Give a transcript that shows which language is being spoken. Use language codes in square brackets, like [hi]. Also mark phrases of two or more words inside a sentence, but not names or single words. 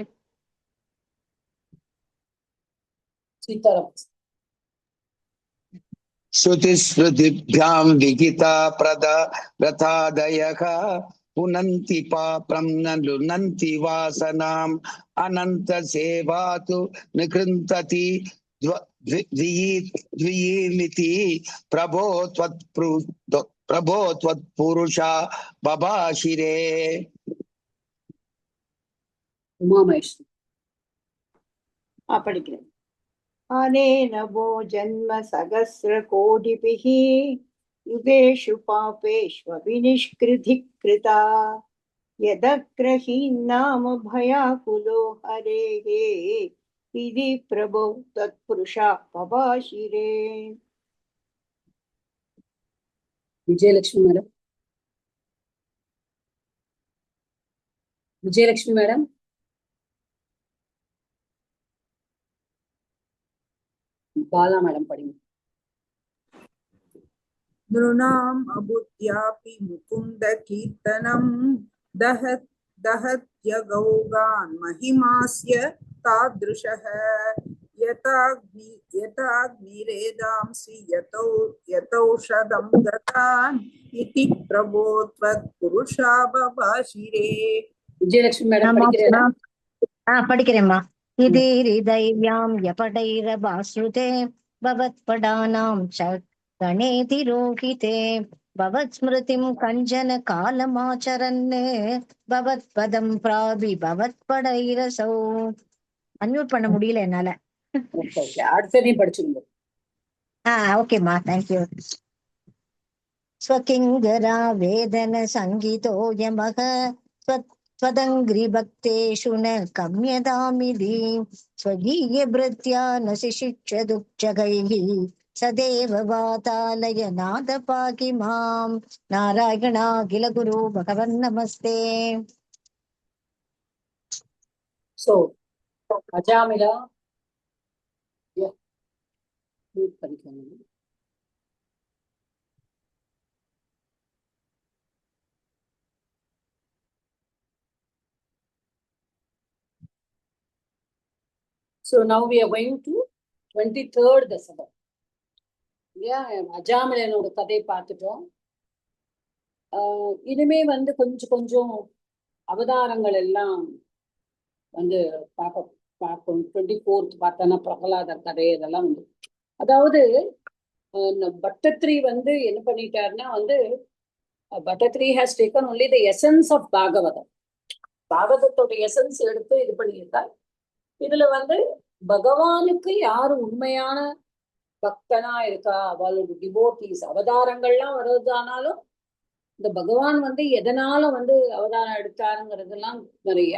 [sa] श्रुतिस्मृतिभ्यां विहिता प्रथादयः पुनन्ति पापं न लुनन्ति वासनाम् अनन्त सेवातु निकृन्तति द्वियीमिति प्रभो त्वत्पुरुषा बभाषिरे. [ta] உமாமேஸ்வரி. படிக்கிறேன். [sa] अनेन वो जन्म सहस्र कोटिभिः युगेषु पापेष्वपि निष्कृतिकृता यदग्रहीन्नाम भयाकुलो हरेः इति प्रभो तत्पुरुषा बभाषिरे. [ta] விஜயலட்சுமி மேடம். விஜயலட்சுமி மேடம். பாலா மேடம் படிங்க. [sa] नृणाम् अबुद्ध्यापि मुकुन्द कीर्तनं दहत्यगौगान् महिमास्य तादृशः यथाग्निरेदांसि यतौषधं गतान् इति प्रभो त्वत्पुरुषा बभाषिरे. [ta] விஜயலட்சுமி மேடம் படிக்கிறீங்களா? படிக்கிறேம்மா. [sa] इति हृदय्यां यपटैरभाश्रुते भवत्पदानां च गणेति रोहिते भवत्स्मृतिं कञ्चन कालमाचरन् भवत्पदं प्रापि भवत्पदैरसौ. [ta] அன்மியூட் பண்ண முடியல என்னால. அடுத்தது படிச்சுங்க. ஓகேம்மா, தேங்க்யூ. [sa] स्वकिङ्करा वेदन शङ्कितो यमक स्वदङ्घ्रि भक्तेषु न कम्यतामिति स्वगीय भृत्या न शिशिक्षदुक्षगैः सदेव वातालय नाद पाकि मां नारायणा किल गुरु भगवन् नमस्ते. [ta] So அஜாமிலா படிக்கணும். [en] So now we are going to 23rd Dasabam. [ta] இல்லையா, அஜாமிலனோட கதையை பார்த்துட்டோம். இனிமே வந்து கொஞ்சம் கொஞ்சம் அவதாரங்கள் எல்லாம் வந்து பார்ப்போம். 24th பார்த்தோன்னா பிரகலாதர் கதை இதெல்லாம் வந்து, அதாவது பட்டத்ரி வந்து என்ன பண்ணிட்டாருன்னா வந்து, பட்டத்ரி [en] has taken only the essence of [ta] பாகவதம். பாகவதத்தோட எசன்ஸ் எடுத்து இது பண்ணியிருக்கார். இதுல வந்து பகவானுக்கு யாரு உண்மையான பக்தனா இருக்கா, அவளோட டிவோட்டீஸ், அவதாரங்கள்லாம் வருவதானாலும் இந்த பகவான் வந்து எதனால வந்து அவதாரம் எடுத்தாருங்கிறதெல்லாம் நிறைய.